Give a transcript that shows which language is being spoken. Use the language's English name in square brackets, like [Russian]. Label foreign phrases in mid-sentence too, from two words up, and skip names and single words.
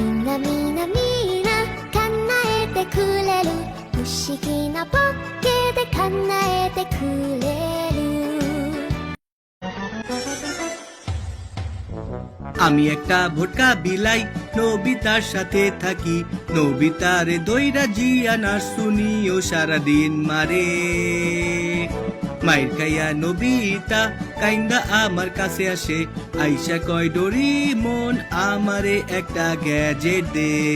[Japanese] みなみな叶えてくれる不思議なポッケで叶えてくれる [Bangla] আমি একটা ভোটকা বিলাই নবিতার সাথে থাকি নবিতারে দইরা জিয়ানা শুনিও সারাদিন মারে মাইর খাইয়া নবিতা কাইন্দা আমার কাছে আসে আইসা কয় ডোরিমন আমারে একটা গ্যাজেট দে